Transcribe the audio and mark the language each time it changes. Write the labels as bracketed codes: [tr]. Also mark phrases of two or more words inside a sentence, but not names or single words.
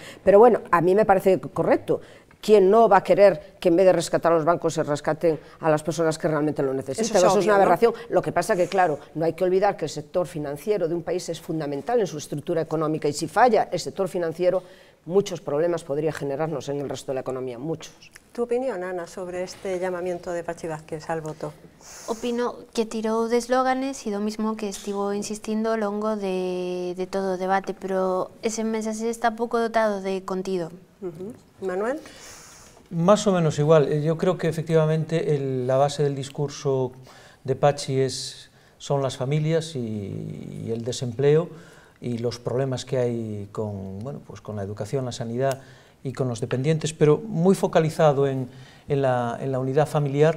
[es] Pero bueno, a mí me parece correcto. ¿Quién no va a querer que en vez de rescatar a los bancos se rescaten a las personas que realmente lo necesitan? Eso es una aberración. ¿No? Lo que pasa que, claro, no hay que olvidar que el sector financiero de un país es fundamental en su estructura económica y si falla el sector financiero, muchos problemas podría generarnos en el resto de la economía, muchos. ¿Tu opinión, Ana, sobre este llamamiento de Pachi Vázquez al voto? [gl] Opino que tirou de eslóganes e do mismo que estivo insistindo ao longo de todo o debate, pero ese mensaxe está pouco dotado de contido. [es] Manuel? Más o menos igual. Yo creo que efectivamente la base del discurso de Pachi son las familias y el desempleo y los problemas que hay con la educación, la sanidad y con los dependientes, pero muy focalizado en la unidad familiar.